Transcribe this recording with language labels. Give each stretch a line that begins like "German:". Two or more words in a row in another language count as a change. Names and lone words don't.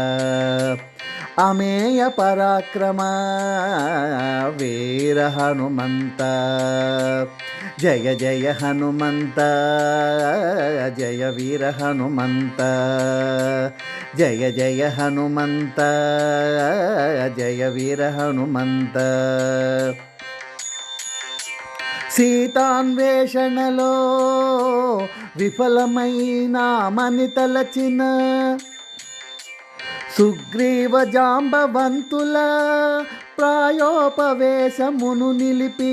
Kannada: ಅಮೇಯ ಪರಾಕ್ರಮ ವೀರ ಹನುಮಂತ ಜಯ ಜಯ ಹನುಮಂತ ಜಯ ವೀರ ಹನುಮಂತ ಜಯ ಜಯ ಹನುಮಂತ ಜಯ ವೀರ ಹನುಮಂತ
Telugu: సీతాన్వేషణలో విఫలమైన మని తలచిన సుగ్రీవ జాంబవంతుల ప్రాయోపవేశమును నిలిపి